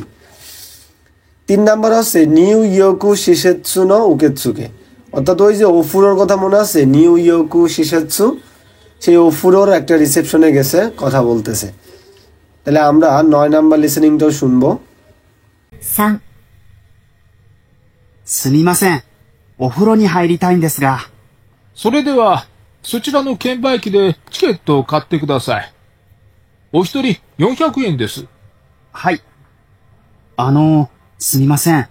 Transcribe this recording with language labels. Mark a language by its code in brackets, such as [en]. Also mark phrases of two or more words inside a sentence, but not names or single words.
[bn] 3 নাম্বার হচ্ছে [ja] 入浴施設の受付, [bn] অর্থাৎ ওই যে ওফুরোর কথা মনে আছে, [ja] 入浴施設, [bn] সেই ওফুরোর একটা রিসেপশনে গেছে কথা বলতেছে। তাহলে আমরা 9 নাম্বার লিসেনিংটাও শুনবো। [ja] 3、すみません。お風呂に入りたいんですが。それでは、そちらの券売機でチケットを買ってください。お一人400円です。はい。すみません。